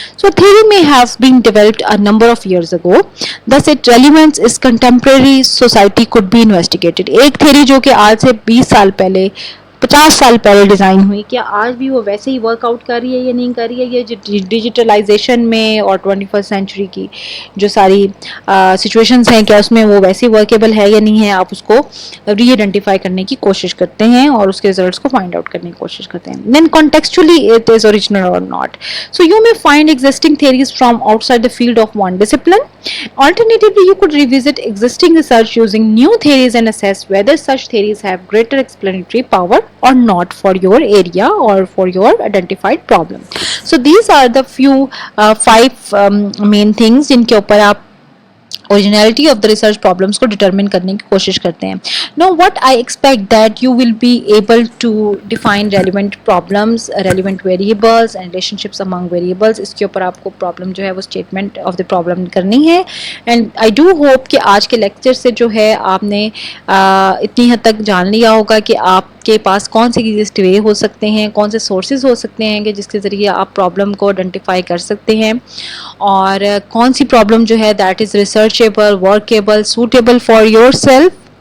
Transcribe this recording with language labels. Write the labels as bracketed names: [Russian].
[English] So theory میں have been developed a number of years ago, thus its relevance is contemporary society could be investigated. [Urdu] ایک theory جو کہ آج سے 20 سال پہلے 50 سال پہلے ڈیزائن ہوئی, کیا آج بھی وہ ویسے ہی ورک آؤٹ کر رہی ہے یا نہیں کر رہی ہے. یہ ڈیجیٹلائزیشن میں اور 21st سینچری کی جو ساری سچویشنز ہیں, کیا اس میں وہ ویسے ورکیبل ہے یا نہیں ہے. آپ اس کو ری آئیڈینٹیفائی کرنے کی کوشش کرتے ہیں اور اس کے ریزلٹس کو فائنڈ آؤٹ کرنے کی کوشش کرتے ہیں. [English] Then contextually it is original or not. So you may find existing theories from outside the field of one discipline. Alternatively, you could revisit existing research using new theories and assess whether such theories have greater explanatory power or not for your area or for your identified problem. So these are the few 5 main things [Urdu] جن کے اوپر آپ [English] originality of the research problems کو determine کرنے کی کوشش کرتے ہیں. Now what I expect that you will be able to define relevant problems, relevant variables and relationships among variables. [Urdu] اس کے اوپر آپ کو problem جو ہے وہ [English] statement of the problem [Urdu] کرنی ہے. [English] And I do hope [Urdu] کہ آج کے لیکچر سے جو ہے آپ نے اتنی حد تک جان لیا ہوگا کہ آپ کے پاس کون سے ایزیسٹ وے ہو سکتے ہیں, کون سے سورسز ہو سکتے ہیں کہ جس کے ذریعے آپ پرابلم کو آئیڈینٹیفائی کر سکتے ہیں, اور کون سی پرابلم جو ہے [English] That is researchable, workable, suitable for yourself.